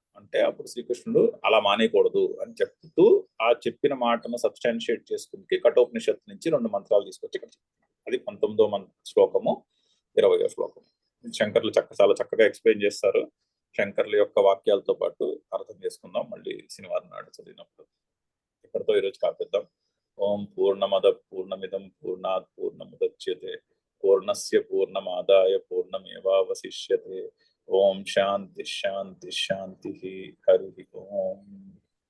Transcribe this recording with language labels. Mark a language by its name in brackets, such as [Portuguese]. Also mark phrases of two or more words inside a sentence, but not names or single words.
[Telugu] అంటే అప్పుడు శ్రీకృష్ణుడు అలా మానేయకూడదు అని చెప్తూ ఆ చెప్పిన మాటను సబ్స్టాన్షియేట్ చేసుకుంటే కఠోపనిషత్తు నుంచి 2 మంత్రాలు తీసుకొచ్చి ఇక్కడ చెప్తున్నాడు. అది 19వ శ్లోకము, 20వ శ్లోకము. శంకర్లు చాలా చక్కగా ఎక్స్ప్లెయిన్ చేస్తారు. శంకర్ల యొక్క వాక్యాలతో పాటు అర్థం చేసుకుందాం మళ్ళీ శనివారం నాడు చదివినప్పుడు. ఇక్కడితో ఈరోజు కాపిద్దాం. [Sanskrit] ओं पूर्णमद पूर्णमिदं पूर्णात् पूर्णमुदच्यते पूर्णस्य पूर्णमादाय पूर्णमेवावशिष्यते. ओं शान्ति शान्ति शान्ति. हरि ओं.